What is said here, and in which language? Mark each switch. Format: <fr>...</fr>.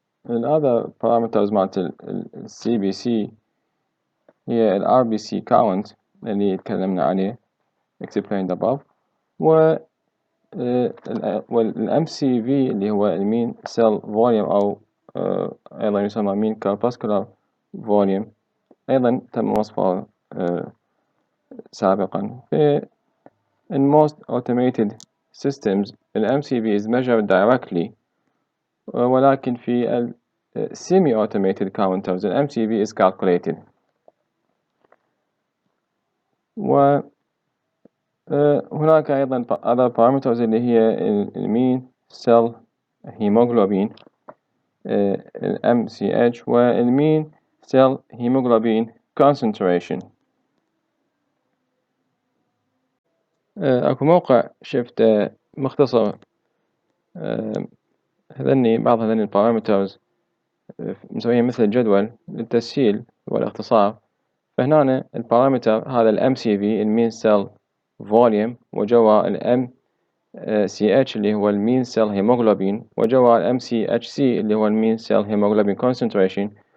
<ar>ال other parameters مالت ال CBC هي ال RBC count اللي تكلمنا عليه</ar> <en>explained above،</en> <ar>وال MCV اللي هو mean cell volume أو أيضا يسمى mean corpuscular volume، أيضا تم وصفه سابقا.</ar> <en>في in most automated systems ال MCV is measured directly،</en> <ar>ولكن في ال</ar> <en>semi-automated counters ال MCV is calculated.</en> <ar>وهناك أيضا other parameters اللي هي mean cell hemoglobin ال MCH mean cell hemoglobin concentration. أكو موقع شفته مختصر بعض هذني البارامترز مسويين مثل جدول للتسهيل والاختصار. فهنا البارامتر هذا ال MCV المين سيل فوليوم، وجوا ال MCH اللي هو المين سيل هيموغلوبين، وجوا ال MCHC اللي هو المين سيل هيموغلوبين كونسنتريشن.</ar>